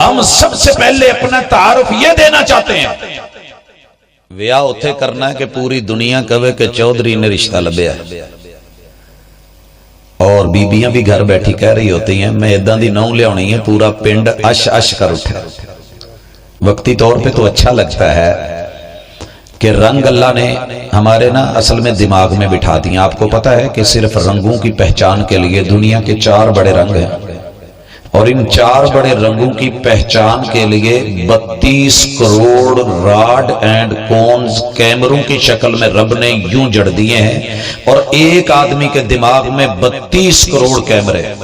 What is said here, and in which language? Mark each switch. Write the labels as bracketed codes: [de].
[ur] ہم سب سے پہلے اپنا تعارف یہ دینا چاہتے ہیں۔ [pa] ਵਿਆਹ ਉੱਥੇ ਕਰਨਾ ਹੈ ਕਿ ਪੂਰੀ ਦੁਨੀਆ ਕਵੇ ਕਿ ਚੌਧਰੀ ਨੇ ਰਿਸ਼ਤਾ ਲੱਭਿਆ ਹੈ। [ur] اور بیبیاں بھی گھر بیٹھی کہہ رہی ہوتی ہیں [pa] میں ادھا دی نو لیاؤنی ہے، [ur] پورا پنڈ اش اش کر اٹھا۔ وقتی طور پہ تو اچھا لگتا ہے کہ رنگ اللہ نے ہمارے نا اصل میں دماغ میں بٹھا دیا۔ آپ کو پتا ہے کہ صرف رنگوں کی پہچان کے لیے دنیا کے 4 بڑے رنگ ہیں، اور ان 4 بڑے رنگوں کی پہچان کے لیے 32 کروڑ راڈ اینڈ کونز کیمروں کی شکل میں رب نے یوں جڑ دیے ہیں، اور ایک آدمی کے دماغ میں 32 کروڑ کیمرے،